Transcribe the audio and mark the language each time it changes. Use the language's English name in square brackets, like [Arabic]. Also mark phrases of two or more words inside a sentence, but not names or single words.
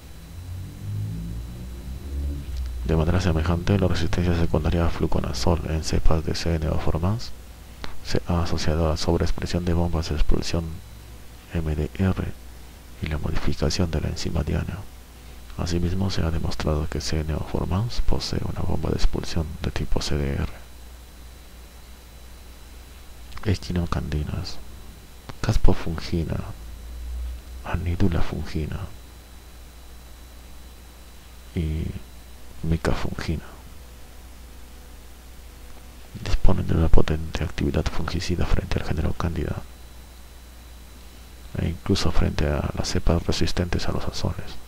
[Spanish] De manera semejante, la resistencia secundaria a fluconazol en cepas de C. neoformans se ha asociado a la sobreexpresión de bombas de expulsión MDR y la modificación de la enzima diana. Asimismo, se ha demostrado que C. neoformans posee una bomba de expulsión de tipo CDR. Equinocandinas, caspofungina, anidulafungina y micafungina disponen de una potente actividad fungicida frente al género Candida e incluso frente a las cepas resistentes a los azoles.